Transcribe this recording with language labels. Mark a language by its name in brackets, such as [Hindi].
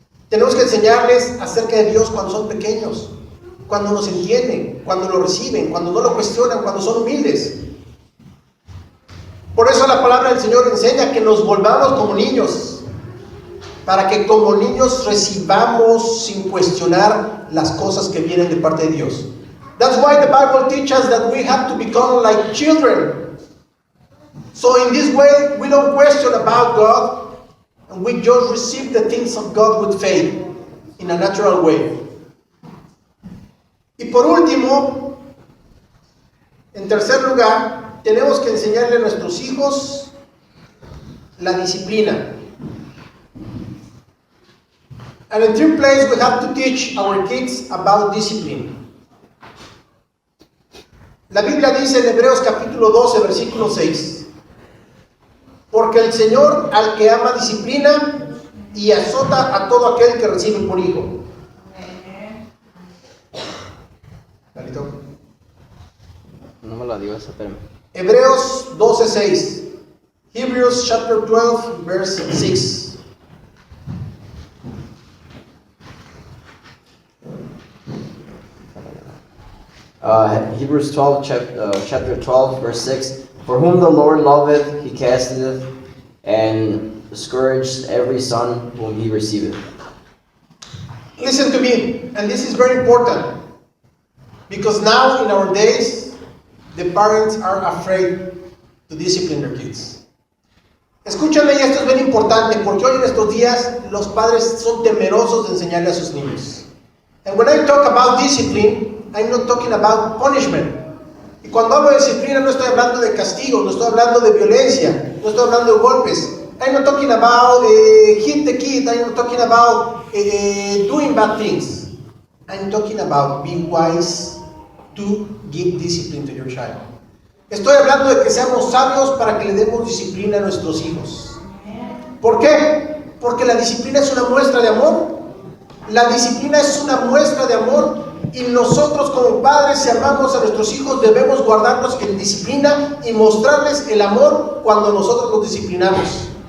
[Spanish] Tenemos que enseñarles acerca de Dios cuando son pequeños, cuando nos entienden, cuando lo reciben, cuando no lo cuestionan, cuando son humildes. Por eso la palabra del Señor enseña que nos volvamos como niños, para que como niños recibamos sin cuestionar las cosas que vienen de parte de Dios. [English] That's why the Bible teaches that we have to become like children. So in this way, we don't question about God, and we just receive the things of God with faith, in a natural way. [Spanish] Y por último, en tercer lugar, tenemos que enseñarle a nuestros hijos la disciplina. [English] And in third place, we have to teach our kids about discipline. [Spanish] La Biblia dice en Hebreos capítulo 12, versículo 6, porque el Señor al que ama disciplina y azota a todo aquel que recibe por hijo. No me la digas, espérame. [English] Hebreos 12, 6. Hebrews chapter 12, verse 6. Hebrews 12, chapter 12, verse 6. For whom the Lord loveth, he casteth, and scourgeth every son whom he receiveth. Listen to me, and this is very important, because now in our days, the parents are afraid to discipline their kids. [Spanish] Escúchame, y esto es bien importante, porque hoy en estos días los padres son temerosos de enseñarle a sus niños. [English] And when I talk about discipline, I'm not talking about punishment. [Spanish] Y cuando hablo de disciplina no estoy hablando de castigo, no estoy hablando de violencia, no estoy hablando de golpes. [English] I'm not talking about hit the kid, I'm not talking about doing bad things. I'm talking about being wise to give discipline to your child. [Spanish] Estoy hablando de que seamos sabios para que le demos disciplina a nuestros hijos. ¿Por qué? Porque la disciplina es una muestra de amor. La disciplina es una muestra de amor. Y nosotros como padres, si amamos a nuestros hijos, debemos guardarnos en disciplina y mostrarles el amor cuando nosotros los disciplinamos.